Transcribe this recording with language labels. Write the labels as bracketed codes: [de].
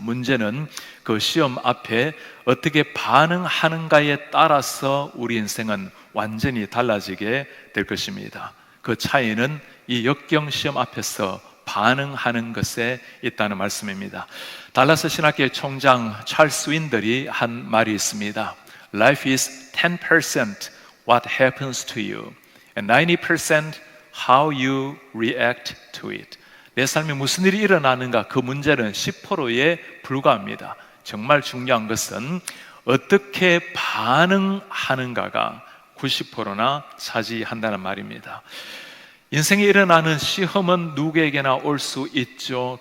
[ko] 문제는 그 시험 앞에 어떻게 반응하는가에 따라서 우리 인생은 완전히 달라지게 될 것입니다. 그 차이는 이 역경 시험 앞에서 반응하는 것에 있다는 말씀입니다. 달라스 신학교의 총장 찰스 윈들이 한 말이 있습니다. [en] Life is 10% what happens to you and 90% how you react to it. [ko] 내 삶에 무슨 일이 일어나는가, 그 문제는 10%에 불과합니다. 정말 중요한 것은 어떻게 반응하는가가 90%나 차지한다는 말입니다. 인생에 일어나는 시험은 누구에게나 올 수 있죠.